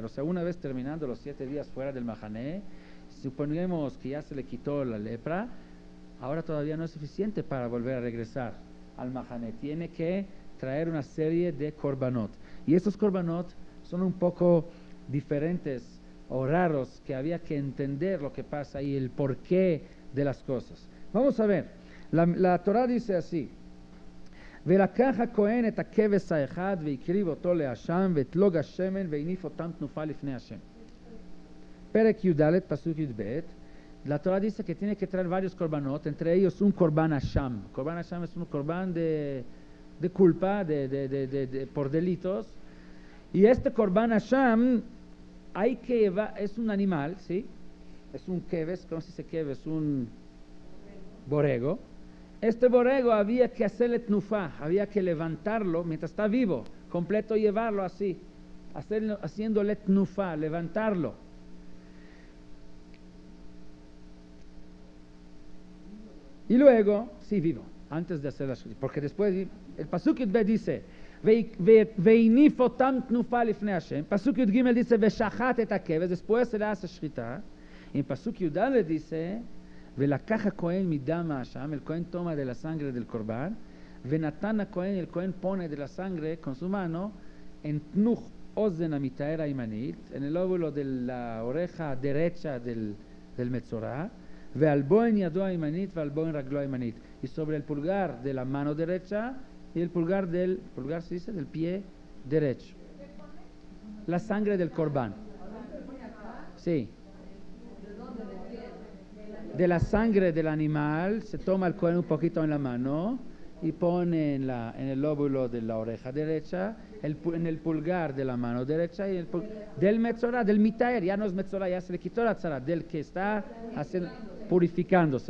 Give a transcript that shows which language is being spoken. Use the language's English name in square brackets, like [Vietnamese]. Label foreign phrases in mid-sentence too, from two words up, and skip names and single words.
[Spanish] O sea, una vez terminando los 7 días fuera del Mahané, suponemos que ya se le quitó la lepra, ahora todavía no es suficiente para volver a regresar al Mahané, tiene que traer una serie de korbanot, y estos korbanot son un poco diferentes o raros, que había que entender lo que pasa y el porqué de las cosas. Vamos a ver, la Torah dice así: [Hebrew] ולקח הכהן את הכבש האחד והקריב אותו להשם ואת לוג השמן והניף אותם תנופה לפני השם. פרק י"ד פסוק י"ב. [Spanish] La Torah dice que tiene que traer varios korbanot, entre ellos un [Hebrew] קרבן אשם. קרבן אשם [Spanish] es un korban de culpa, por delitos, y este [Hebrew] קרבן אשם [Spanish] hay que llevar, es un animal, ¿sí? Es un keves, ¿cómo se dice keves? Un borrego. Este borrego había que hacerle tnufá, había que levantarlo mientras está vivo, completo, llevarlo así, haciéndole tnufá, levantarlo. Y luego, sí, vivo, antes de hacer la shechita, porque después el [Hebrew] פסוק י [Spanish] dice, [Hebrew] והניף אותם תנופה לפני השם. פסוק י"ג dice, ושחט את הכבש, [Spanish] después se le hace shechita. En pasuk י"ד dice, [Hebrew] ולקח הכהן מדם האשם, [Spanish] el cohen toma de la sangre del corbán, [Hebrew] ונתן הכהן, [Spanish] el cohen pone de la sangre con su mano, en [Hebrew] תנוך אוזן המטהר הימנית, [Spanish] en el óvulo de la oreja derecha del metzorá, [Hebrew] ועל בוהן ידו הימנית ועל בוהן רגלו הימנית, [Spanish] y sobre el pulgar de la mano derecha y el pulgar se dice, del pie derecho. La sangre del corbán. Sí. De la sangre del animal se toma el cohen un poquito en la mano y pone en el lóbulo de la oreja derecha, en el pulgar de la mano derecha y del metzorá, del mitaer, ya no es metzorá, ya se le quitó la tzara, del que está purificándose.